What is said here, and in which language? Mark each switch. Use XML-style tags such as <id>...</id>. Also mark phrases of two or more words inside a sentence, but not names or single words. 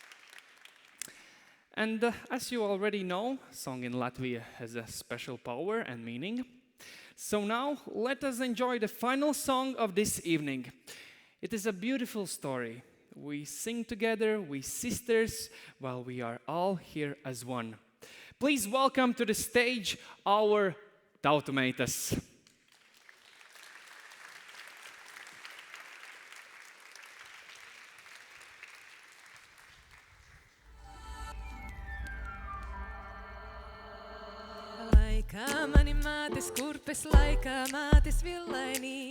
<en>And as you already know, song in Latvia has a special power and meaning. So now let us enjoy the final song of this evening. It is a beautiful story. We sing together, we sisters, while we are all here as one. Please welcome to the stage our tautumeitas.</en> <lv>Laikā mani mātes kurpes, laikā mātes villainī.</lv>